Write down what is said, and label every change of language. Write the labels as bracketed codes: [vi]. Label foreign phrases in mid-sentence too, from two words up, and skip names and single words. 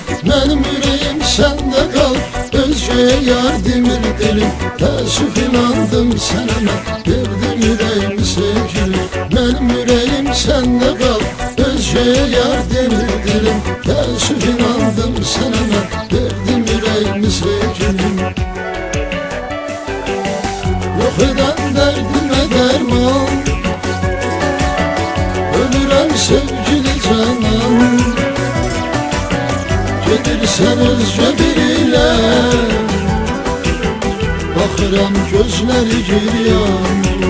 [az] Mənim ürəyim səndə qal, özgəyə yar demir dilim. Təəssüf inandım sənə mən, verdim ürəyimi sevgilim. Mənim ürəyim səndə qal, özgəyə yar demir dilim. Təəssüf inandım sənə mən, verdim ürəyimi sevgilim. [tr] Yok eden derdime derman, ölürüm sevgili canım. [az] Gedirsen özce biriyle, bakıram gözleri giryan.